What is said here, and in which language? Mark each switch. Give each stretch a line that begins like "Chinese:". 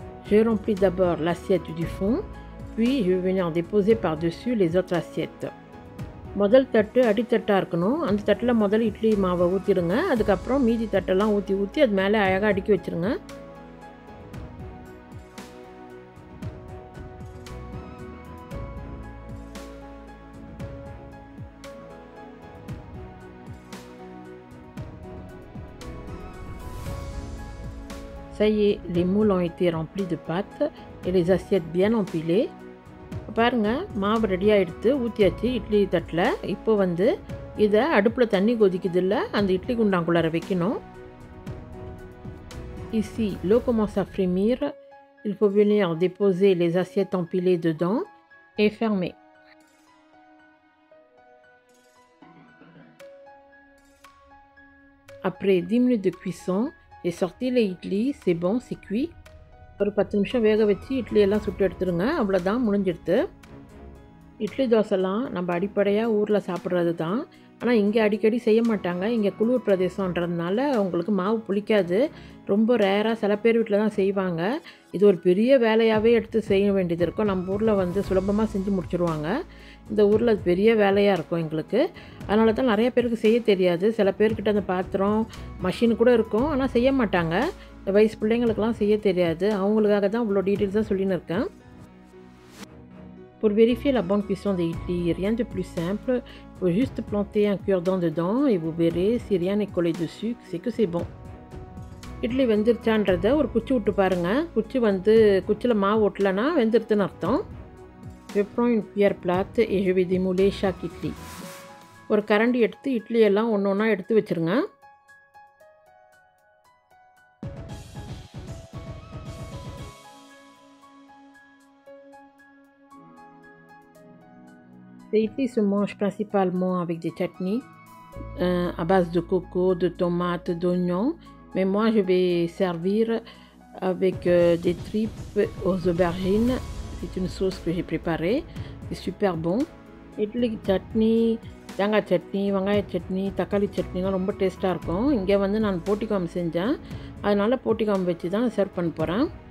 French: Je remplis d'abord l'assiette du fond, puis je vais venir déposer par-dessus les autres assiettes.
Tamil: முதல் தட்டு அடித்தட்டாக இருக்கணும். அந்த தட்டில் முதல் இட்லி மாவை ஊற்றிடுங்க. அதுக்கப்புறம் மீதி தட்டெல்லாம் ஊற்றி அது மேலே அழகாக அடுக்கி வச்சுருங்க.
French: Ça y est, les moules ont été remplis de pâte et les assiettes bien empilées.
Tamil: பாருங்கள், மாவு ரெடியாக எடுத்து ஊற்றியாச்சு இட்லி தட்டில். இப்போ இதை அடுப்பில் தண்ணி கொதிக்குதில்ல, அந்த இட்லி குண்டாங்குள்ளார வைக்கணும்.
French: Ici, l'eau commence à frémir. Il faut venir déposer les assiettes empilées dedans et fermer. Après 10 minutes de cuisson, j'ai sorti les idlis. C'est bon, c'est cuit.
Tamil: ஒரு 10 நிமிஷம் வேக வச்சு இட்லி எல்லாம் சுட்டு எடுத்துருங்க. அவ்வளோதான், முடிஞ்சிடுது. இட்லி தோசைலாம் நம்ம அடிப்படையாக ஊரில் சாப்பிட்றது தான். ஆனால் இங்கே அடிக்கடி செய்ய மாட்டாங்க. இங்கே குளிர் பிரதேசன்றதுனால உங்களுக்கு மாவு புளிக்காது. ரொம்ப ரேராக சில பேர் வீட்டில் தான் செய்வாங்க. இது ஒரு பெரிய வேலையாகவே எடுத்து செய்ய வேண்டியது இருக்கும். நம்ம ஊரில் சுலபமாக செஞ்சு முடிச்சுருவாங்க. இந்த ஊரில் அது பெரிய வேலையாக இருக்கும் எங்களுக்கு. அதனால தான் நிறைய பேருக்கு செய்ய தெரியாது. சில பேர்கிட்ட அந்த பாத்திரம் மஷின் கூட இருக்கும், ஆனால் செய்ய மாட்டாங்க. வயசு பிள்ளைங்களுக்கெல்லாம் செய்ய தெரியாது. அவங்களுக்காக தான் இவ்வளோ டீட்டெயில்ஸாக சொல்லின்னு இருக்கேன்.
French: Pour vérifier la bonne cuisson des idlis, rien de plus simple. Il faut juste planter un cure-dent dedans et vous verrez, si rien n'est collé dessus, c'est que c'est bon.
Tamil: Idli வெந்துருச்சான்றதை ஒரு குச்சி விட்டு பாருங்கள். குச்சியில் மாவு ஒட்டலைன்னா வெந்துருத்துன்னு அர்த்தம்.
French: Je prends une cuillère plate et je vais démouler chaque idli.
Tamil: ஒரு கரண்டி எடுத்து இட்லி எல்லாம் ஒன்று ஒன்றா எடுத்து வச்சுருங்க.
French: Les idlis se mangent principalement avec des chutneys à base de coco, de tomates, d'oignons. Mais moi, je vais servir avec des tripes aux aubergines. C'est une sauce que j'ai préparée. C'est super bon.
Tamil: Idli chutney, தேங்காய் சட்னி, வெங்காய சட்னி, தக்காளி சட்னிலாம் ரொம்ப டேஸ்ட்டாக இருக்கும். இங்கே நான் போட்டிக்காம்பு செஞ்சேன். அதனால் போட்டிக்காம்பு வச்சு தான் சர்வ் பண்ண போகிறேன்.